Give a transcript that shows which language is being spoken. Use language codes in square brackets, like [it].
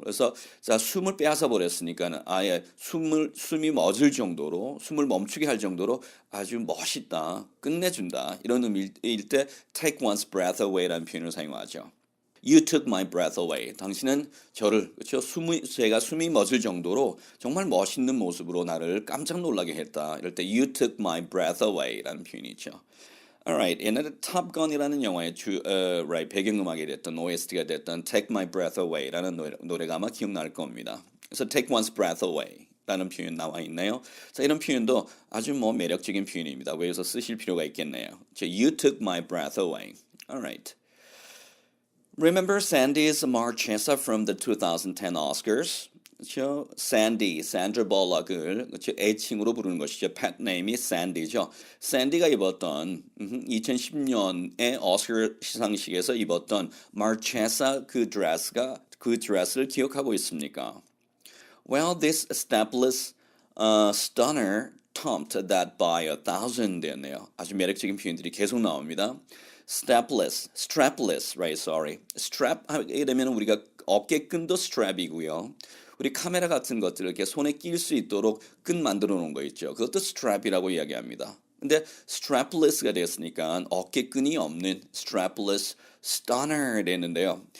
[ko] 그래서 자, 숨을 빼앗아 버렸으니까 아예 숨이 멎을 정도로 숨을 멈추게 할 정도로 아주 멋있다, 끝내준다 이런 의미일 때 [en] take one's breath away [ko] 라는 표현을 사용하죠. [en] You took my breath away. [ko] 당신은 저를 그렇죠? 제가 숨이 멎을 정도로 정말 멋있는 모습으로 나를 깜짝 놀라게 했다. 이럴 때 [en] you took my breath away [ko] 라는 표현이죠. Alright, 옛날에 Top Gun이라는 영화의 배경음악이 됐던 OST가 됐던 Take My Breath Away라는 노래가 아마 기억날 겁니다. 그래서 [en] Take One's Breath Away. [ko] 라는 표현 나와 있네요. 자, 이런 표현도 아주 매력적인 표현입니다. 왜서 쓰실 필요가 있겠네요. [en] You took my breath away. Alright. Remember Sandy's Marchesa from the 2010 Oscars? [ko] 그렇죠? Sandy, Sandra Bullock을 그렇죠? 애칭으로 부르는 것이죠. 펫 네임이 Sandy죠. Sandy가 입었던 2010년에 오스카 시상식에서 입었던 Marchesa 그 드레스를 기억하고 있습니까? [en] Well, this stepless stunner topped that by 1,000 [ko] 되었네요. 아주 매력적인 표현들이 계속 나옵니다. [en] strapless, right, sorry. [ko] strap 하게 되면 우리가 어깨끈도 strap이고요. 우리 카메라 같은 것들을 이렇게 손에 낄 수 있도록 끈 만들어 놓은 거 있죠. 그것도 strap이라고 이야기합니다. 근데 strapless가 됐으니까 어깨끈이 없는 strapless stunner 되는데요.